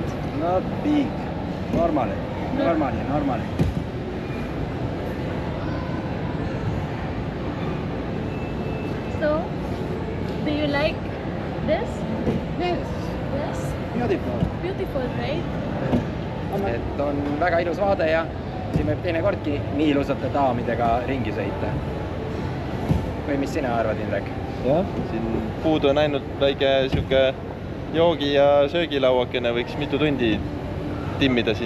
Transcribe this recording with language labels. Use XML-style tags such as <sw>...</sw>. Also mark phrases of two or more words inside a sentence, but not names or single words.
<en>Not big. Normally. Normally. So, do you like this? Yes. Yes. Beautiful. Beautiful, right?</en> <et>Et on väga ilus vaade ja siin võib teinekordki nii ilusate daamidega ringi sõita. Või mis sina arvad, Indrek? Jah, siin puudu on ainult väike siuke joogi- ja söögilauakene, võiks mitu tundi timmida siin.</et>